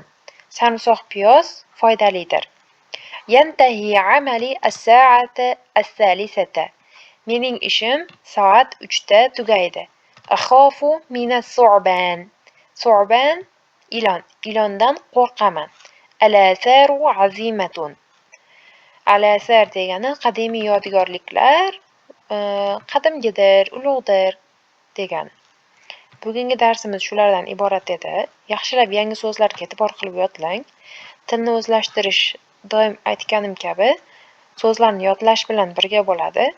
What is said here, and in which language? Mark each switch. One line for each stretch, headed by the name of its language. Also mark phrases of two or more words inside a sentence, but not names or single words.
Uzbek: Sarımsoq piyoz foydalidir.
Arabic: ينتهي عملي الساعة الثالثة.
Uzbek: Mening ishim soat 3 da tugaydi.
Arabic: أخاف من الثعبان. ثعبان ilon.
Uzbek: Ilondan qo'rqaman.
Arabic: الآثار عظيمة.
Uzbek: Al-athar degani qadimiy yodgorliklar, qadimgidir, ulug'dir degani. Bugungi darsimiz shulardan iborat edi. Yaxshilab yangi so'zlarga e'tibor qilib yodlang. Tilni o'zlashtirish doim aytganim kabi so'zlarni yodlash bilan birga bo'ladi.